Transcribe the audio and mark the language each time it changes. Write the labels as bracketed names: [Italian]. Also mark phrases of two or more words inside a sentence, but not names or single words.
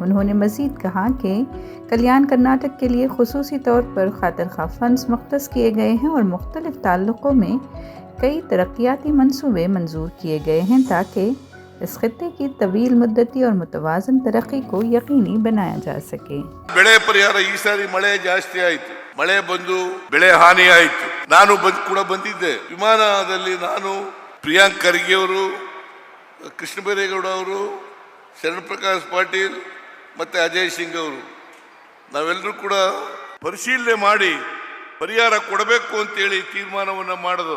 [Urdu] انہوں نے مزید کہا کہ کلیان کرناٹک کے لیے خصوصی طور پر خاطر خواہ फंड्स مختص کیے گئے ہیں اور مختلف تعلقوں میں کئی ترقیاتی منصوبے منظور کیے گئے ہیں تاکہ اس خطے کی طویل مدتی اور متوازن ترقی کو یقینی بنایا جا سکے। [Kannada] ಬೆಳೆ ಪರಿಹಾರ ಈ ಸಾರಿ ಮಳೆ ಜಾಸ್ತಿ ಆಯಿತು, ಮಳೆ ಬಂದು ಬೆಳೆ ಹಾನಿ ಆಯಿತು. ನಾನು ಕೂಡ ಬಂದಿದ್ದೆ ವಿಮಾನದಲ್ಲಿ. ನಾನು ಪ್ರಿಯಾಂಕ್ ಖರ್ಗೆ ಅವರು, ಕೃಷ್ಣ ಬೈರೇಗೌಡ ಅವರು, ಶರಣ್ ಪ್ರಕಾಶ್ ಪಾಟೀಲ್ ಮತ್ತೆ ಅಜಯ್ ಸಿಂಗ್ ಅವರು ನಾವೆಲ್ಲರೂ ಕೂಡ ಪರಿಶೀಲನೆ ಮಾಡಿ ಪರಿಹಾರ ಕೊಡಬೇಕು ಅಂತೇಳಿ ತೀರ್ಮಾನವನ್ನು ಮಾಡಿದ್ರು.